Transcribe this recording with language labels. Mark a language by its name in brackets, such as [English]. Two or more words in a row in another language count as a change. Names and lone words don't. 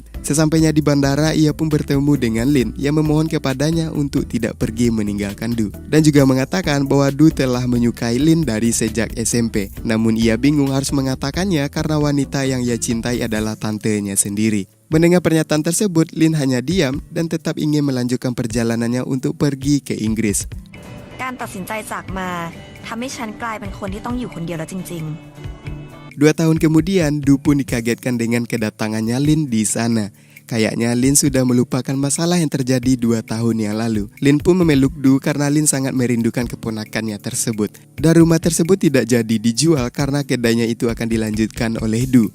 [Indonesian] Sesampainya di bandara, ia pun bertemu dengan Lin yang memohon kepadanya untuk tidak pergi meninggalkan Du. Dan juga mengatakan bahwa Du telah menyukai Lin dari sejak SMP. Namun ia bingung harus mengatakannya karena wanita yang ia cintai adalah tantenya sendiri. Mendengar pernyataan tersebut, Lin hanya diam dan tetap ingin melanjutkan perjalanannya untuk pergi ke Inggris. [Thai] การตัดสินใจจากมาทำให้ฉันกลายเป็นคนที่ต้องอยู่คนเดียวแล้วจริง [Indonesian] 2 tahun kemudian, Du pun dikagetkan dengan kedatangannya Lin di sana. Kayaknya Lin sudah melupakan masalah yang terjadi 2 tahun yang lalu. Lin pun memeluk Du karena Lin sangat merindukan keponakannya tersebut. Dan rumah tersebut tidak jadi dijual karena kedainya itu akan dilanjutkan oleh Du.